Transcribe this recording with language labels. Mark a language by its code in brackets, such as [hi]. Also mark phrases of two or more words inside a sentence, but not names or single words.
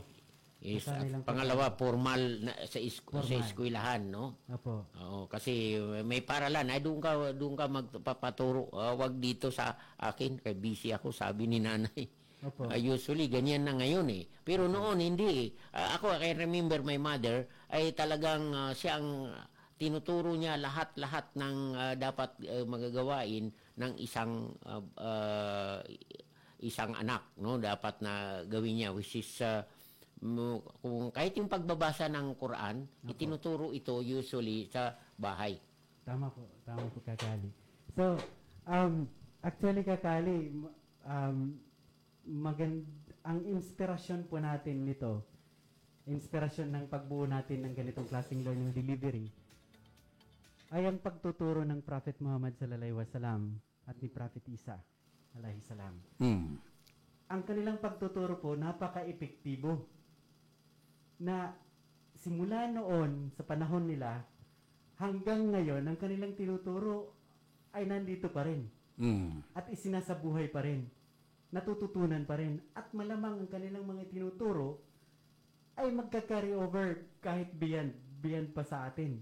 [tl] Yes, pangalawa, formal na, sa eskwelahan, no? Opo. Oo, kasi may paralan. Doon ka magpapaturo. Wag dito sa akin, kay busy ako, sabi ni nanay. Usually, ganyan na ngayon Pero noon, hindi Ako, [en] I remember my mother, [tl] ay talagang siya ang tinuturo niya lahat-lahat ng dapat magagawain ng isang anak, no? Dapat na gawin niya, [en] which is [tl] kung kahit yung pagbabasa ng Quran, itinuturo ito usually sa bahay. Tama po kakali. So, actually kakali, ang inspirasyon po natin nito, inspirasyon ng pagbuo natin ng ganitong klaseng [en] learning delivery, [tl] ay ang pagtuturo ng Prophet Muhammad [ar] صلى الله عليه وسلم [tl] at ni Prophet Isa [ar] عليه السلام. [tl] Ang kanilang pagtuturo po napaka-epektibo na simula noon sa panahon nila hanggang ngayon ang kanilang tinuturo ay nandito pa rin at isinasabuhay pa rin, natututunan pa rin, at malamang ang kanilang mga tinuturo ay magka- [en] carry over [tl] kahit beyond pa sa atin.